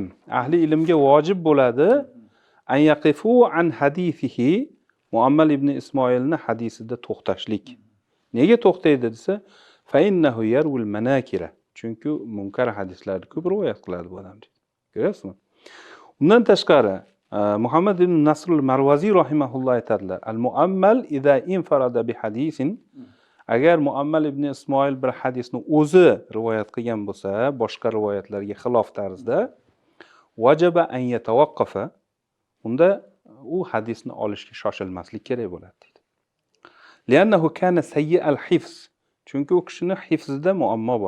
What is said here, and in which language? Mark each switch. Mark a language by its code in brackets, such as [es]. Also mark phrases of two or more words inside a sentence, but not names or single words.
[uz] Ahli ilmga vojib bo'ladi [ar] أن يقف عن حديثه, [uz] Muammal ibn Ismoilni hadisida to'xtashlik. Nega to'xtaydi desa, [ar] فإنه يروي المناكير. [uz] Chunki munkar hadislarni ko'p rivoyat qiladi bu odam. Ko'rasizmi? Undan tashqari Muhammad ibn Nasr al-Marwazi rahimahulloh aytadilar, [ar] المؤمل إذا انفرد بحديث, [uz] agar Muammal ibn Ismoil bir hadisni o'zi rivoyat qilgan bo'lsa, boshqa rivoyatlarga xilof tarzda, [ar] وجب أن يتوقف, [uz] unda u hadisni olishga shoshilmaslik kerak bo'ladi deydi. [ar] لأنه كان سيئ الحفظ, [uz] chunki u kishini hifzida muammo bor.